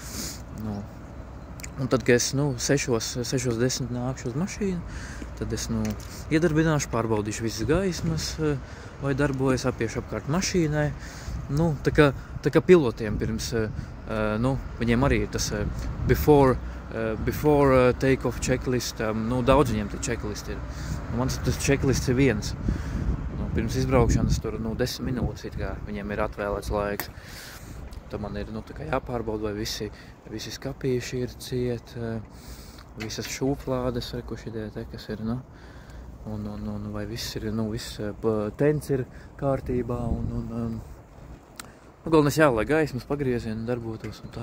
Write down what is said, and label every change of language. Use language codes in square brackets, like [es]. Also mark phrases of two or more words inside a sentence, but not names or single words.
[lv] Un tad, kad es 6:10 nākšu uz mašīnu, tad es iedarbināšu, pārbaudīšu visas gaismas, vai darbojas, apiešu apkārt mašīnai. Tā kā pilotiem pirms, viņiem arī ir tas [en] before take-off checklist, [lv] daudz viņiem tie checklist ir. Mans tas checklist ir viens. Pirms izbraukšanas tur 10 minūtes it kā viņiem ir atvēlēts laiks. Tad man ir tā kā jāpārbauda, vai visi skapīši ir ciet, visas šūplādes, ko šitie te, kas ir, un vai viss ir, viss tents ir kārtībā, un galvenais lai gaismas pagriezieni darbotos un tā.